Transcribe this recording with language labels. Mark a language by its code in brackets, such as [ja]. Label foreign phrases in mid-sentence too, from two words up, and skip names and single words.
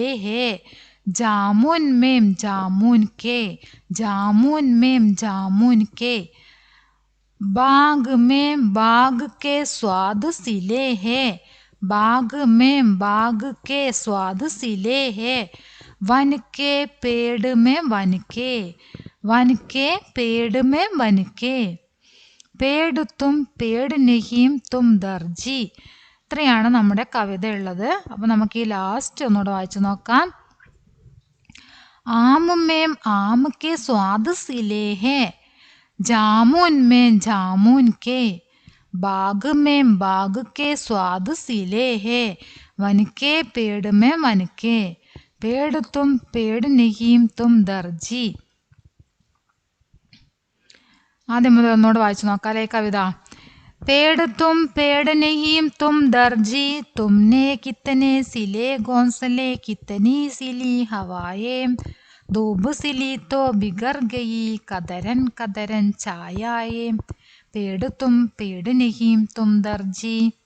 [hi] है, जामुन में जामुन के, जामुन में जामुन के, बाग में बाग के स्वाद सिले है, बाग में बाग के स्वाद सिले है, वन के पेड़ में वन के, वन के पेड़ में वन के, पेड़ तुम, पेड़ नहीं तुम दर्जी. [ml] ഇത്രയാണ് നമ്മുടെ കവിത ഉള്ളത്. അപ്പോൾ നമുക്ക് ഈ ലാസ്റ്റ് ഒന്നുകൂടെ വായിച്ചു നോക്കാം. [hi] आम में आम के स्वाद सिले हैं, जामुन में जामुन के, बाग में बाग के स्वाद सिले हैं, वन के पेड़ में वन के, पेड़ तुम पेड़ नहीं तुम दर्जी. [ml] ആദ്യം മുതൽ ഒന്നുകൂടെ വായിച്ചു നോക്കാലേ കവിത. [hi] पेड़ नहीं तुम दर्जी, तुमने कितने सिले घोंसले, कितनी सिली हवाएं, धूप सिली तो बिगड़ गई कदरन कदरन छायाए, पेड़ नहीं तुम दर्जी.